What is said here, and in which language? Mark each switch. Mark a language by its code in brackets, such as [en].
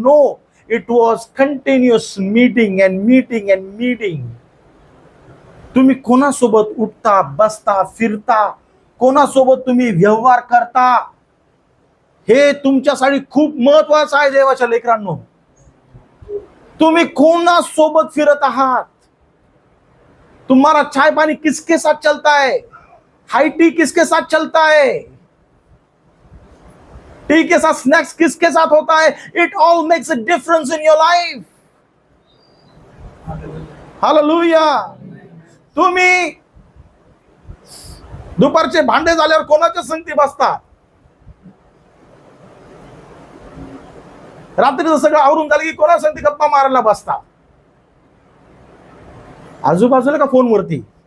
[en] No, it was continuous meeting and meeting. [mr] तुम्ही कोणासोबत उठता, बसता, फिरता, कोणासोबत तुम्ही व्यवहार करता, हे तुमच्यासाठी खूप महत्वाचं आहे देवाच्या लेकरांनो. तुम्ही कोणासोबत फिरत आहात, [hi] तुम्हारा चाय पानी किसके साथ चलता है, हाई टी किसके साथ चलता है, टी के साथ स्नैक्स किसके साथ होता है. [en] It all makes a difference in your life. Hallelujah. [mr] तुम्ही दुपारचे भांडे झाल्यावर कोणाच्या संगती बसता, रात्रीचं सगळं आवरून झालं की कोणा संगती गप्पा मारायला बसता, आजूबाजूला का फोनवरती.